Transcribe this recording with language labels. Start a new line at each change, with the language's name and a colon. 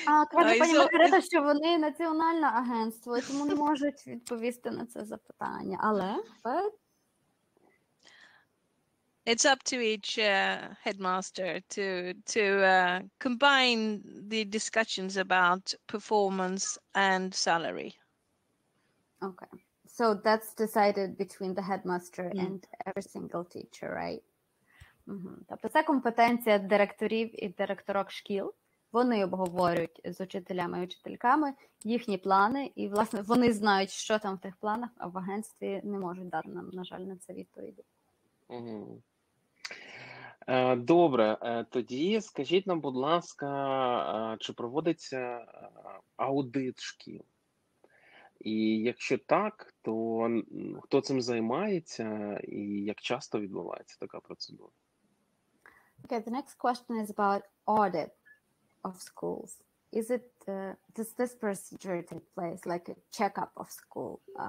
Ukrainian: Каже пані Маргарита, що вони національне агентство, тому не можуть відповісти на це запитання. Але
English: it's up to each headmaster to combine the discussions about performance and salary. Okay. So that's decided between the headmaster and every single teacher, right?
Ukrainian: Тобто це компетенція директорів і директорок шкіл. Вони обговорюють з учителями і учительками їхні плани, і, власне, вони знають, що там в тих планах, а в агентстві не можуть дати нам, на жаль, на це відповіді. Добре, тоді скажіть нам, будь ласка, чи проводиться аудит шкіл? І якщо так, то хто цим займається і як часто відбувається така процедура?
English: Okay, the next question is about audit of schools. Is it does this procedure take place, like a checkup of school?